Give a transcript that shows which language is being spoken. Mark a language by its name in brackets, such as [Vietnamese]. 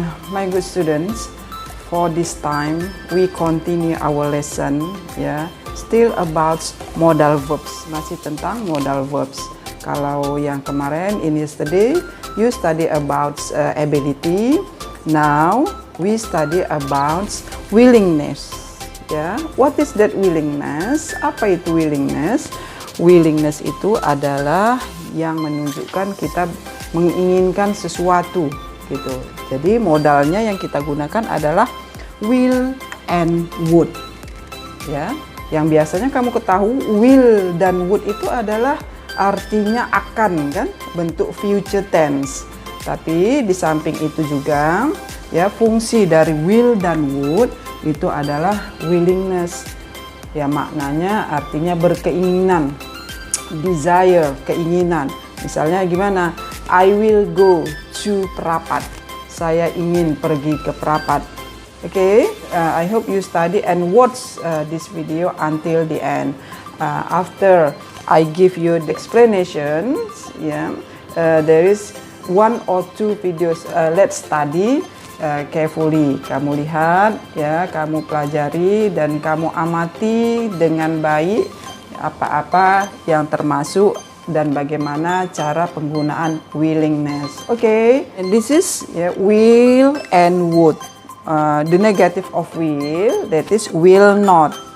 [English] My good students, for this time we continue our lesson, still about modal verbs, [Indonesian] masih tentang [English] modal verbs. [Indonesian] Kalau yang kemarin [English] in yesterday you study about ability, now we study about willingness. What is that willingness? [Indonesian] Apa itu willingness? Willingness itu adalah yang menunjukkan kita menginginkan sesuatu gitu. Jadi modalnya yang kita gunakan adalah will and would. Yang biasanya kamu ketahui will dan would itu adalah artinya akan, kan? Bentuk future tense. Tapi di samping itu juga fungsi dari will dan would itu adalah willingness. Maknanya artinya berkeinginan, desire, keinginan. Misalnya gimana? [English] I will go to Prapat. [Indonesian] Saya ingin pergi ke Prapat. [English] I hope you study and watch this video until the end. After I give you the explanations, there is one or two videos. Let's study carefully. [Indonesian] Kamu lihat, kamu pelajari dan kamu amati dengan baik apa-apa yang termasuk dan bagaimana cara penggunaan willingness. [English] And this is will and would. The negative of will, that is will not.